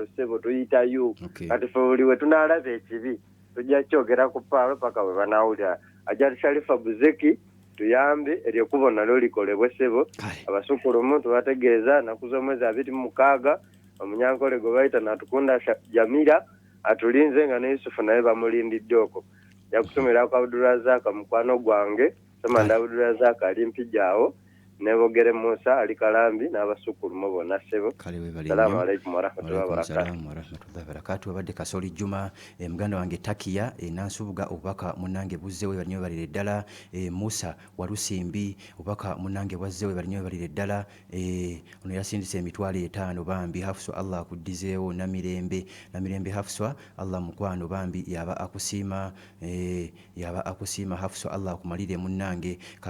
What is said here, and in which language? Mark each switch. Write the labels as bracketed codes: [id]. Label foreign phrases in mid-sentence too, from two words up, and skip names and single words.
[lg] ssebo tuyitayo kati fe buli we tunaalaba ekibi tujja kyogera ku paalo paka bwe banaawulira Ajali Sharifa Buzeki tuyambe eryekubo nalyo likolebwe ssebo abasukulumu tubategeeza naku z'omwezi 26 omunyankole gwe bayita Natukunda Jamila atulinze nga ne Yusufu naye bamulindidde okwo yakusomera ku Abdurazaka mukwano gwange Samanda Abdurazaka ali mpijaawo nebogere Musa ali Kalambi n'abasukulumu bonna ssebo. [ar] السلام عليكم ورحمة الله و بركاته. [lg] Abadde Kasoli Juma muganda wange Takia nansubuga obubaka munange buzzewe balinyo balire ddala Musa Walusimbi obubaka munange bwazzewe balinyo balire ddala ono yasindise emitwalo 5 bambi Hafsu Allah akuddizeewo namirembe Hafsu Allah mukwano bambi yaba akusiima Hafsu Allah akumalire munange